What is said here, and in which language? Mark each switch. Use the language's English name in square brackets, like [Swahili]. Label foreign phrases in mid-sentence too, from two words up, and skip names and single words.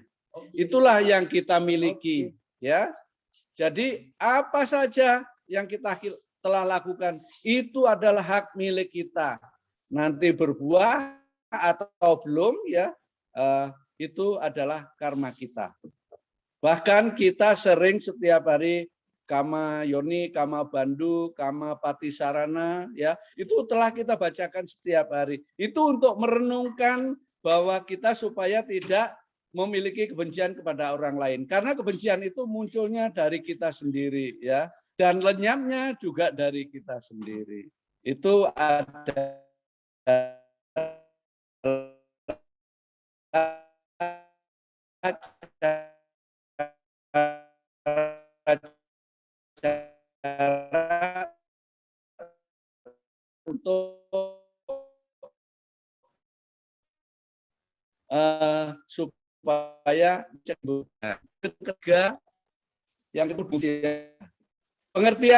[Indonesian] Itulah yang kita miliki, ya. Jadi apa saja yang kita telah lakukan itu adalah hak milik kita. Nanti berbuah atau belum, ya, itu adalah karma kita. Bahkan kita sering setiap hari [Pali] kama yoni, kama bandu, kama patisarana, [Indonesian] ya, itu telah kita bacakan setiap hari. Itu untuk merenungkan bahwa kita supaya tidak memiliki kebencian kepada orang lain. Karena kebencian itu munculnya dari kita sendiri, ya, dan lenyapnya juga dari kita sendiri. Itu ada untuk supaya ketiga, yang kedua, pengertian